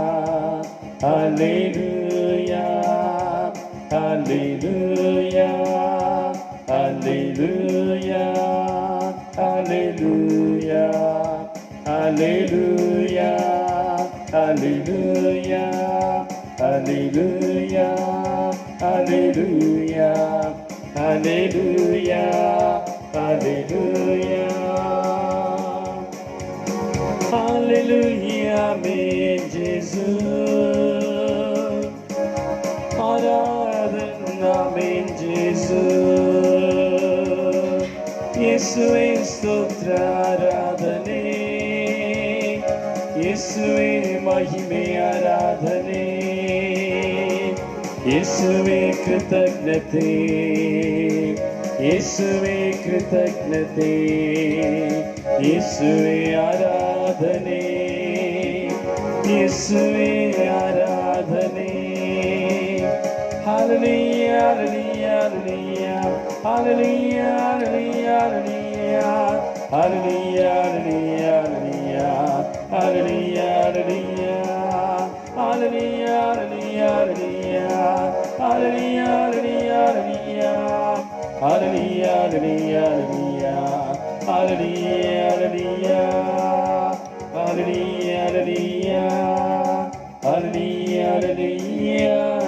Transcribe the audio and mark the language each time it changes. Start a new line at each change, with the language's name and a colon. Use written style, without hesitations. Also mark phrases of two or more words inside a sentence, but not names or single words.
English: Hallelujah, Hallelujah, Hallelujah, Hallelujah, Hallelujah, Hallelujah, Hallelujah, Hallelujah, Hallelujah, Hallelujah. Hallelujah, amen, Jesus. Aradhana, amen, Jesus.
Kannada: ಯೇಸುವೇ ಸ್ತೋತ್ರ ಆರಾಧನೆ, ಯೇಸುವೇ ಮಹಿಮೆ ಆರಾಧನೆ, ಯೇಸುವೇ ಕೃತಜ್ಞತೆ, ಯೇಸುವೇ ಕೃತಜ್ಞತೆ, ಯೇಸುವೇ ಆರಾಧನೆ, ಯೇಸುವೇ ಆರಾಧನೆ.
English: Hallelujah, hallelujah, hallelujah, hallelujah, hallelujah, hallelujah, hallelujah, hallelujah, hallelujah, hallelujah, hallelujah, hallelujah, hallelujah, hallelujah, hallelujah, hallelujah, hallelujah, hallelujah, hallelujah.